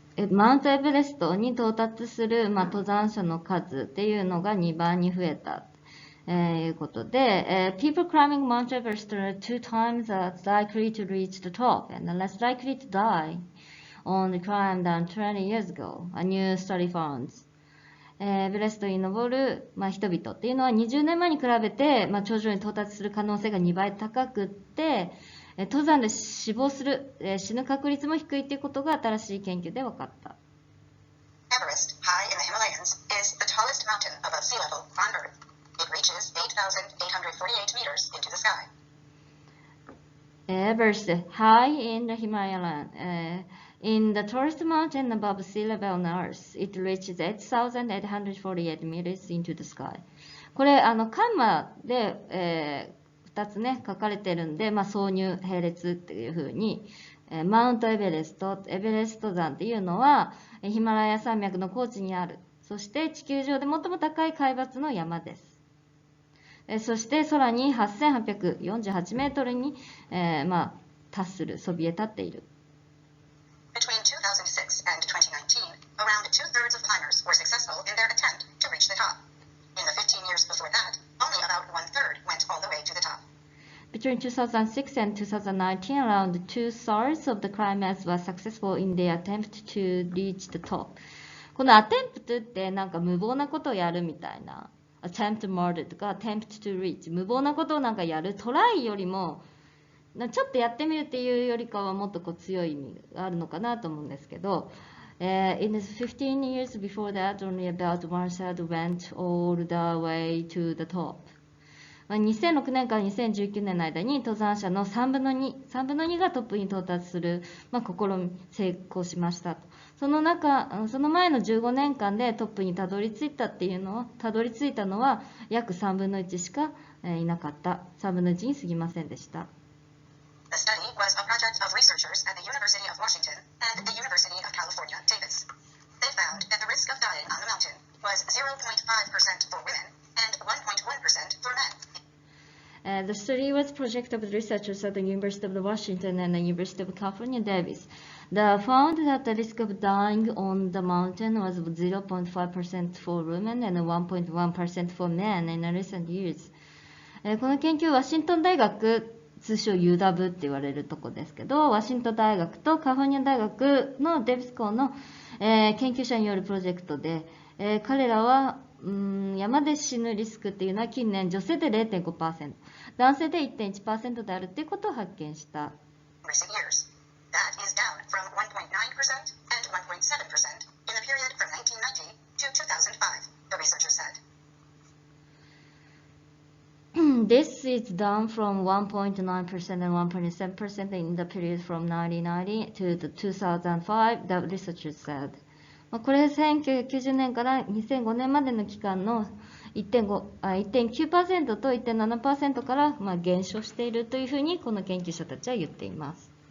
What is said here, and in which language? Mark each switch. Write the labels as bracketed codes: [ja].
[ja] マウントエベレストに到達する、登山者の数っていうのが2倍に増えた。いうことで、 [en] people climbing Mount Everest are 2 times as likely to reach the top and less likely to die on the climb than 20 years ago, a new study found. [ja] エベレストに登る、人々っていうのは20年前に比べて、頂上に到達する可能性が2倍高くって、登山で死亡する、死ぬ確率も低いということが新しい研究で分かった。 [en] Everest, high in the Himalayas, is the tallest mountain above sea level on Earth. It reaches 8,848 meters into the sky. Everest, high in the Himalayas, in the tallest mountain above sea level on Earth, it reaches 8,848 meters into the sky. [ja] これ、カンマで、2つね、書かれてるんで、挿入、並列っていう風に、マウントエベレスト、エベレスト山っていうのは、ヒマラヤ山脈の高地にある。そして地球上で最も高い海抜の山です。そして空に8848メートルに、達する、そびえ立っている。 [en] Between 2006 and 2019, around 2/3 of climbers were successful in their attempt to reach the top. In the 15 years before that, only about 1/3 went all the way to the top. Between 2006 and 2019, around 2/3 of the climbers were successful in their attempt to reach the top. [ja] この attempt ってなんか無謀なことをやるみたいな。 [en] attempt murder [ja] とか [en] attempt to reach [ja] 無謀なことをなんかやるトライよりもちょっとやってみるっていうよりかはもっと強い意味があるのかなと思うんですけど、 [en] in the 15 years before that, only about 1/3 went all the way to the top. [ja] 2006年から2019年の間に登山者の3分の2がトップに到達する、試み成功しましたと。その前の15年間でトップにたどり着いたのは約3分の1しかいなかった。 3分の1に過ぎませんでした。 [en] The study was a project of researchers at the University of Washington and the University of California, Davis. They found that the risk of dying on the mountain was 0.5% for women and 1.1% for men. The study was a project of researchers at the University of Washington and the University of California, Davis. They found that the risk of dying on the mountain was 0.5% for women and 1.1% for men in recent years. [ja] この研究はワシントン大学、通称 UW って言われるとこですけど、ワシントン大学とカリフォルニア大学のデビス校の、研究者によるプロジェクトで、彼らは山で死ぬリスクっていうのは近年女性で 0.5%、男性で 1.1% であるっていうことを発見した。 [en] Recent years. That is down from 1.9% and 1.7% in the period from 1990 to 2005, the researchers said. This is down from 1.9% and 1.7% in the period from 1990 to 2005, the researchers said. [ja] これ1990年から2005年までの期間の 1.9% と 1.7% から減少しているというふうにこの研究者たちは言っています。